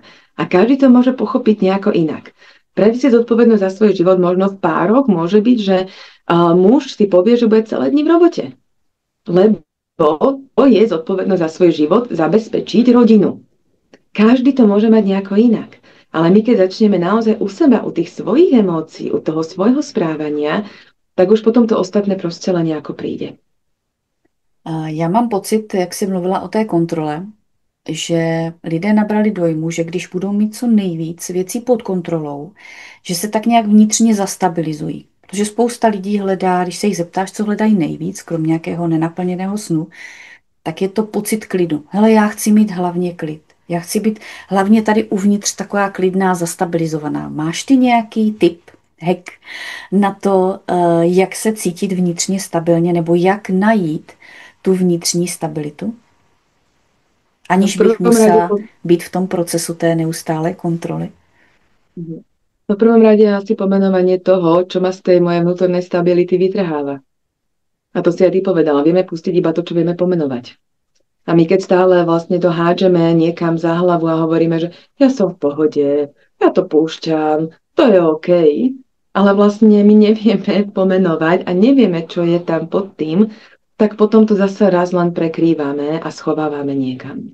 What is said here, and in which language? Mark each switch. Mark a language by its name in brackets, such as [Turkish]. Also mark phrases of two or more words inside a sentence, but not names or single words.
[Slovak] A každý to môže pochopiť nejako inak. Prevziať zodpovednosť za svoj život možno v pároch môže byť, že muž si povie, že bude celé dni v robote. Lebo to je zodpovednosť za svoj život zabezpečiť rodinu. Každý to môže mať nejako inak. Ale my keď začneme naozaj u seba, u tých svojich emócií, u toho svojho správania, tak už potom to ostatné prostě len nejako príde. [Czech] Já mám pocit, jak jsi mluvila o té kontrole, že lidé nabrali dojmu, že když budou mít co nejvíc věcí pod kontrolou, že se tak nějak vnitřně zastabilizují. Protože spousta lidí hledá, když se jich zeptáš, co hledají nejvíc, kromě nějakého nenaplněného snu, tak je to pocit klidu. Hele, já chci mít hlavně klid. Já chci být hlavně tady uvnitř taková klidná, zastabilizovaná. Máš ty nějaký tip, hack na to, jak se cítit vnitřně stabilně nebo jak najít tu vnitřní stabilitu, [Slovak] No [Czech] aniž [Slovak] v [Czech] bych [Slovak] prvom rade, [Czech] musela být v tom procesu té neustálé kontroly. [Slovak] v prvom rade asi pomenovanie toho, čo ma z tej mojej vnútornej stability vytrháva. A to si aj ty povedala, vieme pustiť iba to, čo vieme pomenovať. A my keď stále vlastne to hádžeme niekam za hlavu a hovoríme, že ja som v pohode, ja to púšťam, to je OK, ale vlastne my nevieme pomenovať a nevieme, čo je tam pod tým, tak potom to zase raz len prekrývame a schovávame niekam.